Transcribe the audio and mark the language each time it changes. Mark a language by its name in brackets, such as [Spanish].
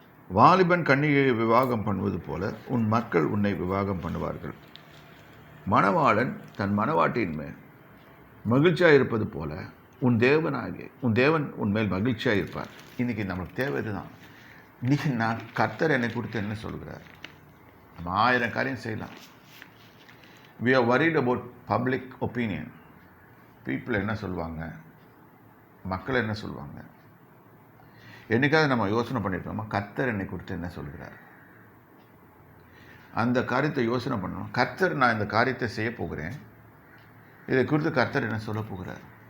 [Tamil] வாலிபன் கன்னிகையை விவாகம் பண்ணுவது போல உன் மக்கள் உன்னை விவாகம் பண்ணுவார்கள். மணவாளன் தன் மணவாட்டியின் மேல் மகிழ்ச்சியாக இருப்பது போல உன் தேவன் உன்மேல் மகிழ்ச்சியாக இருப்பார். இன்றைக்கி நம்மளுக்கு தேவை இதுதான். இன்றைக்கி கர்த்தர் என்னை கொடுத்து என்ன சொல்கிறார்? நம்ம 1000 காரியம் செய்யலாம். [English] we are worried about public opinion. [Tamil] people என்ன சொல்லுவாங்க, மக்கள் என்ன சொல்லுவாங்க. என்னைக்காவது நம்ம யோசனை பண்ணியிருக்கோமா கர்த்தர் என்னை கொடுத்து என்ன சொல்கிறார்? அந்த காரியத்தை யோசனை பண்ணணும். கர்த்தர் நான் இந்த காரியத்தை செய்ய போகிறேன், இதை குறித்து கர்த்தர் என்ன சொல்ல போகிறார்?